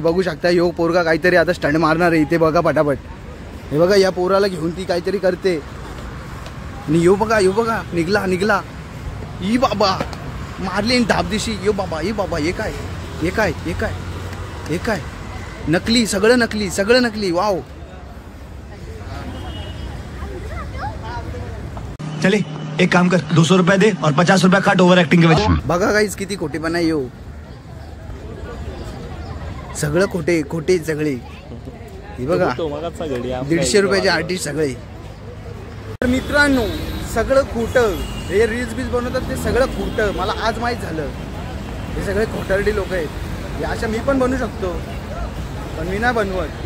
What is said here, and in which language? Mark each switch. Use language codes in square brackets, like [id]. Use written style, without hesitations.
[mr] बघू शकता यो पोरगा काहीतरी आता स्टंट मारणार आहे. इथे बघा पटापट. हे बघा या पोराला घेऊन ती काहीतरी करते. आणि यो बघा निघला. ई बाबा मारली धापदिशी. यो बाबा हे काय नकली सगळं नकली. वाव. [hi] चले एक काम कर 200 रुपये दे और 50 रुपये काट ओवर एक्टिंग के वजह. [mr] बघा गाईज किती खोटेपणा येऊ. सगळं खोटे सगळे. हे बघा 150 रुपयाचे आर्टिस्ट सगळे. तर मित्रांनो सगळं खोटं. हे रील्स बील्स बनवतात ते सगळं खोटं. मला आज माहीत झालं हे सगळे खोटारडी लोक आहेत. हे अशा मी पण बनवू शकतो पण मी नाही बनवत.